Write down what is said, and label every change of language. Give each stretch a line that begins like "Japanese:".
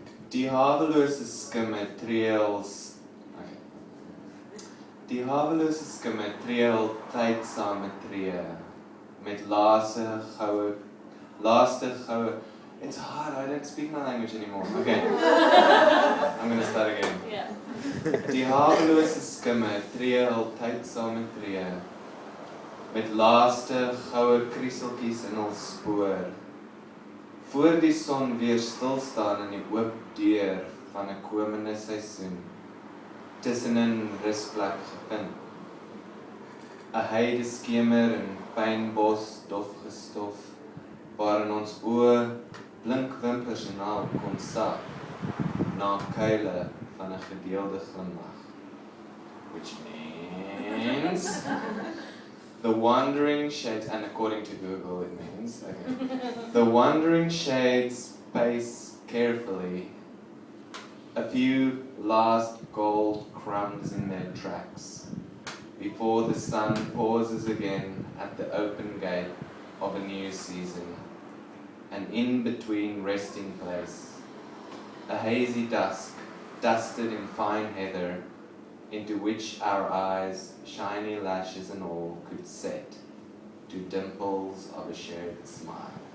Afrikaans: Die havelose skimme trails. Okay. Die hawelose skimme tree hul tyd saam met tree, met laaste goue,
English: it's hard, I don't speak my language anymore. Okay, I'm gonna start again. Yeah.
Afrikaans: Die hawelose skimme tree hul tyd saam met tree, met laaste goue krieseltjies in hul spoor, voor die son weer stilstaan in die oop deur van 'n komende seisoen, tussenin rusplek gevind. 'n heide skemer in pynbos dof gestof, waarin ons oë blink wimpers na kon sak, na kuile van 'n gedeelde glimlag.
English: Which means the wandering shades, and according to Google it means, okay. The wandering shades pace carefully, a few last gold crumbs in their tracks, before the sun pauses again at the open gate of a new season, an in-between resting place, a hazy dusk, dusted in fine heather, into which our eyes, shiny lashes and all, could set to dimples of a shared smile.